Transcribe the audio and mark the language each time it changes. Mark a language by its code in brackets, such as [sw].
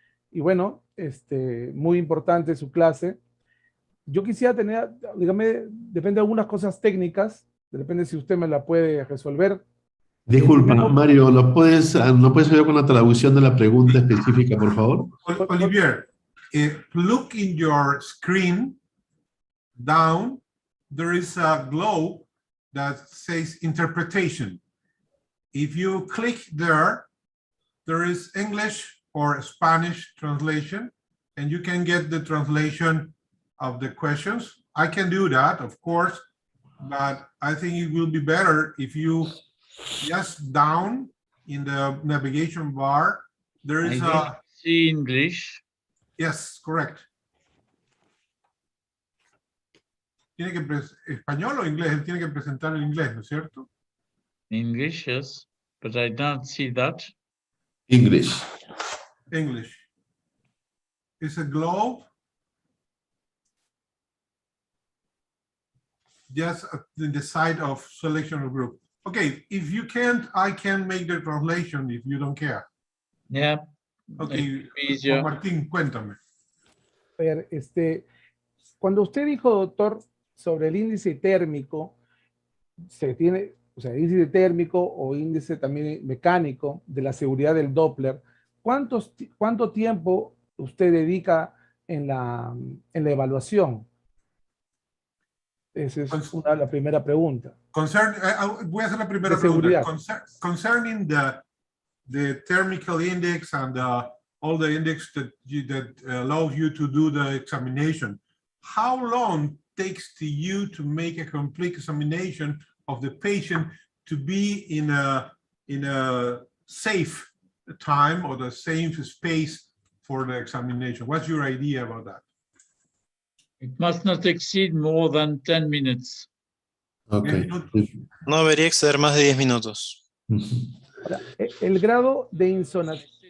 [es] Y bueno, muy importante su clase. Yo quisiera tener, dígame, depende de algunas cosas técnicas, depende si usted me la puede resolver. Disculpa, Mario, ¿no puedes ayudar con la traducción de la pregunta específica, por favor? [en] Olivier, look in your screen down, there is a globe that says interpretation. If you click there, there is English or Spanish translation, and you can get the translation of the questions. I can do that, of course, but I think it will be better if you just down in the navigation bar, there is a... See English. Yes, correct. [es] Tiene que español o inglés, él tiene que presentar el inglés, ¿no es cierto? [en] English, yes. but I don't see that. English. English. It's a globe. Just in the side of selection of group. Okay, if you can't, I can make the translation if you don't care. Yeah. Okay, It'd be easier. [es] Juan Martín, cuéntame. A ver, cuando usted dijo, doctor, sobre el índice térmico, se tiene, o sea, índice térmico o índice también mecánico de la seguridad del Doppler, ¿cuánto tiempo usted dedica en la evaluación? Esa es la primera pregunta. Voy a hacer la primera De pregunta. seguridad. [en] Concerning the thermical index and all the index that allows you to do the examination, how long takes to you to make a complete examination of the patient to be in a safe time or the safe space for the examination? What's your idea about that? It must not exceed more than 10 minutes. Okay. [es] No debería exceder más de 10 minutos. Ahora, el grado de insonación.